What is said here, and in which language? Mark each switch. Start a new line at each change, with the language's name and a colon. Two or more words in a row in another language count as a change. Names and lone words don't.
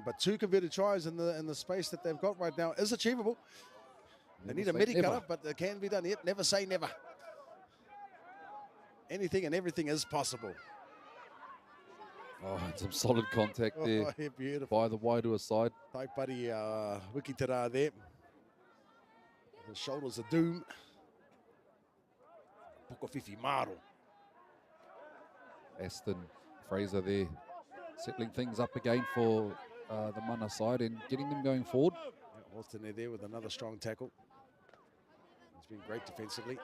English: But 2 converted tries in the space that they've got right now is achievable. They need a midi cutter, but it can be done. Yep, never say never. Anything and everything is possible. Oh, and some solid contact there yeah, beautiful. By the Wairua side. Taipari Wiki te rā there. The shoulders of doom. Poko Fifi Maro. Aston Fraser there settling things up again for the mana side and getting them going forward. Yeah, Austin there with another strong tackle. He's been great defensively.